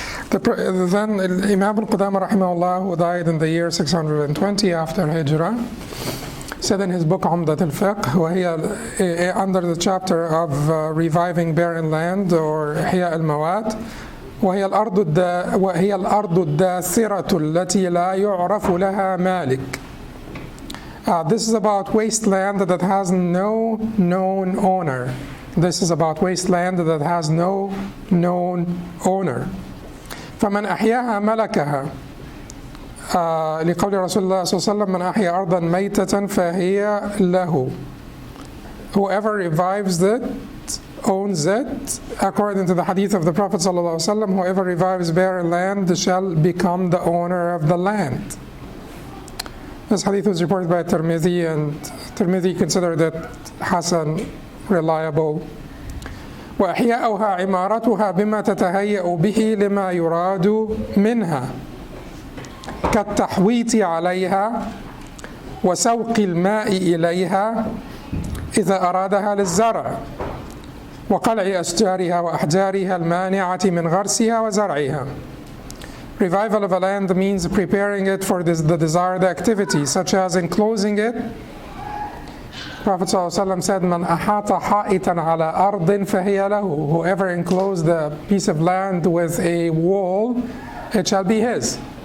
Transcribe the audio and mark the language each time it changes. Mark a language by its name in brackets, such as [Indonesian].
[English] Then Imam Qudamah rahimahullah, who died in the year 620 after Hijrah, said in his book Umdat al-Fiqh, under the chapter of reviving barren land or Ihya al-Mawad, [Arabic] وهي الأرض الداثرة التي لا يعرف لها مالك. [English] This is about wasteland that has no known owner. This is about wasteland that has no known owner. [Arabic] فمن أحياها ملكها. لقول رسول الله صلى الله عليه وسلم من أحيا أرضا ميتة فهي له. [English] Whoever revives it owns it. According to the hadith of the Prophet [Arabic] صلى الله عليه وسلم, [English] whoever revives barren land shall become the owner of the land. This hadith was reported by Tirmidhi, and Tirmidhi considered it Hasan, reliable. [Arabic] وأحياؤها عمارتها بما تتهيأ به لما يراد منها كالتحويط عليها وسوق الماء إليها إذا أرادها للزرع وقلع أشجارها وأحجارها المانعة من غرسها وزرعها. [English] Revival of a land means preparing it for the desired activity, such as enclosing it. Prophet ﷺ said, "Man ahata ha'itan ala ardin fahiya lahu." Whoever enclosed a piece of land with a wall, it shall be his.